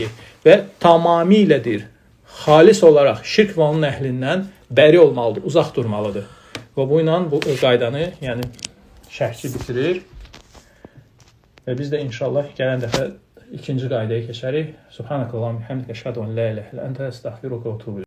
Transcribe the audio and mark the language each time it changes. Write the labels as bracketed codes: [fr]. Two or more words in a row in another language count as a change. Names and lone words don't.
[az] Və tamamilədir, xalis olaraq şirk və onun əhlindən bəri olmalıdır, uzaq durmalıdır. Və bu ilə bu qaydanı, yəni şərhçi bitirir. Və biz də inşallah gələn dəfə ikinci qaydaya keçərik. [ar] سبحانك اللهم حمدك أشهد أن لا إله إلا أنت أستغفرك وأتوب إليك.